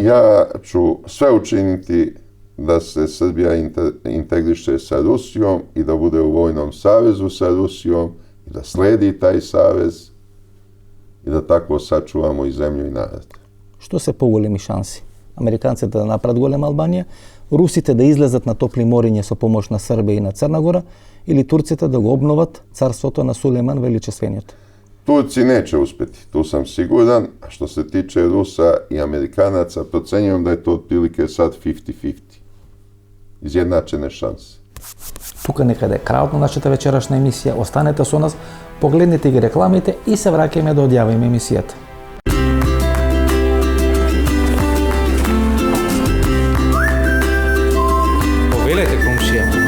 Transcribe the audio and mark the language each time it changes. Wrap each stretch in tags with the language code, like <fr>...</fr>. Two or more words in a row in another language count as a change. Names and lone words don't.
<sr>Ja ću sve učiniti da se Srbija integriše sa Rusijom i da bude u vojnom savezu sa Rusijom i da sledi taj savez i da tako sačuvamo i zemlju i narod.</sr> <mk>Што се поголеми шанси? Американците да направат голема Албанија, русите да излезат на топли мориња со помош на Србија и на Црна Гора, или турците да го обноват царството на Сулейман Величествениот?</mk> <sr>Turci neće uspjeti, tu sam siguran, a što se tiče Rusa i Amerikanaca, procenjujem da je to otprilike sad 50-50. Izjednačene šanse.</sr> <mk>Тука некаде е крајот на нашата вечерашна емисија. Останете со нас, погледнете ги рекламите и се враќаме да одјавиме емисијата. Повелете, комшија.</mk>